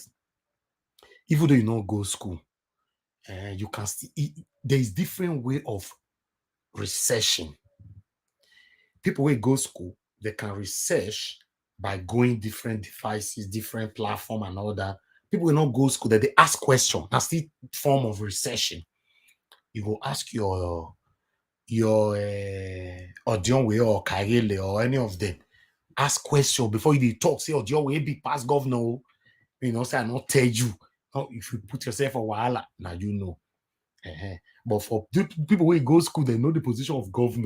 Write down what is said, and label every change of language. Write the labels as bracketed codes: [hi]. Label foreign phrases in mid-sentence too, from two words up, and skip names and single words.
[pcm] Even though you don't go school, you can still, there is different way of researching. People will go school, they can research by going different devices, different platform and all that. People will not go school, that they ask questions. That's the form of researching. You will ask your Odion way or Kayele or any of them. Ask question before you talk. Say Odion way be past governor. You know, say I not tell you. If you put yourself a wahala, now you know. But for people who go school, they know the position of governor.